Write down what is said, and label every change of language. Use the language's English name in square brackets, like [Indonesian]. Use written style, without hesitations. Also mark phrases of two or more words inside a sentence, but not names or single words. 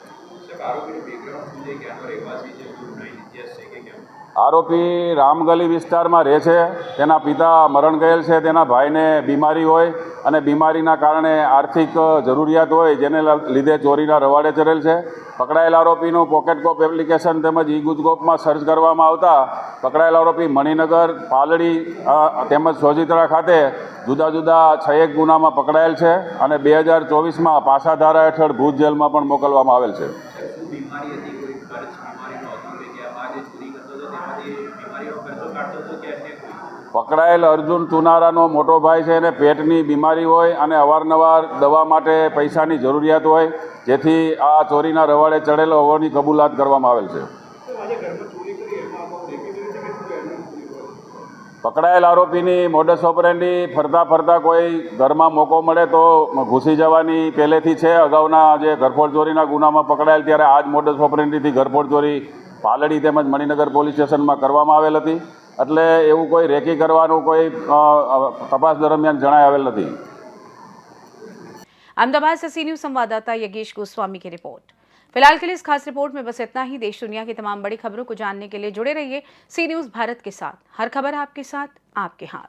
[Gujarati] આરોપી રામગલી વિસ્તાર માં રહે છે, તેના પિતા મરણ ગયેલ છે, તેના ભાઈ ને બીમારી હોય અને બીમારીના કારણે આર્થિક જરૂરિયાત હોય, જેને લીધે ચોરીના રવાડે ચઢેલ છે। પકડાયેલ આરોપીનું પોકેટકોપ એપ્લિકેશન તેમજ ઈ-ગુજકોપ માં સર્ચ કરવામાં આવતા પકડાયેલ આરોપી મણિનગર, પાલડી તેમજ સોજિત્રા ખાતે જુદા જુદા 6 ગુના માં પકડાયેલ છે અને 2024 માં પાછા ધારા હેઠળ ભુજ જેલ માં પણ મોકલવામાં આવેલ છે। પકડાયેલ અર્જુન ચુનારાનો મોટો ભાઈ છે, પેટની બીમારી હોય અને અવારનવાર દવા માટે પૈસાની જરૂરિયાત હોય, જેથી આ ચોરીના રવાડે ચઢેલો હોવાની કબૂલાત કરવામાં આવેલ છે। પકડાયેલ આરોપીની [English] modus operandi [Gujarati] ફરતા ફરતા કોઈ ઘર માં મોકો મળે તો ઘૂસી જવાની પહેલેથી છે। અગાઉના જે ઘરફોડ ચોરીના ગુનામાં પકડાયેલ ત્યારે આજ [English] modus operandithi [Gujarati] ઘરફોડ ચોરી પાલડી તેમજ મણિનગર પોલીસ સ્ટેશન માં કરવામાં આવેલ હતી, એટલે એવું કોઈ રેકી કરવાનું કોઈ તપાસ દરમિયાન જણાઈ આવેલ નથી। [Hindi] अहमदाबाद से सी न्यूज संवाददाता यज्ञेश गोस्वामी की रिपोर्ट। फिलहाल के लिए इस खास रिपोर्ट में बस इतना ही। देश दुनिया की तमाम बड़ी खबरों को जानने के लिए जुड़े रहिए सी न्यूज भारत के साथ। हर खबर आपके साथ, आपके हाथ।